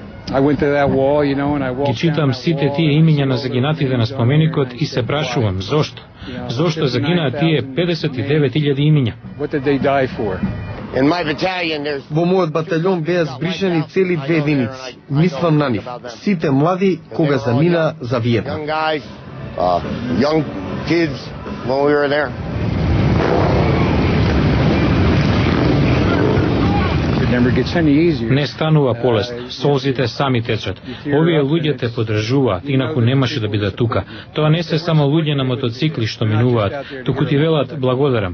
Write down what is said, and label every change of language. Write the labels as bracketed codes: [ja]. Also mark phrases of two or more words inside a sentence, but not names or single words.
[mk] Ги читам сите тие имиња на загинатите на споменикот и се прашувам зошто? Зошто загинаа тие 59.000 имиња? Во мојот батальон беа збришани цели 2 единици. Мислам на нив. Сите млади кога замина за Виетнам. [en] When we were there. [mk] Не станува полесно, солзите сами течат. Овие луѓе те поддржуваат, инаку немаше да бидат тука. Тоа не се само луѓе на мотоцикли што минуваат, туку ти велат благодарам.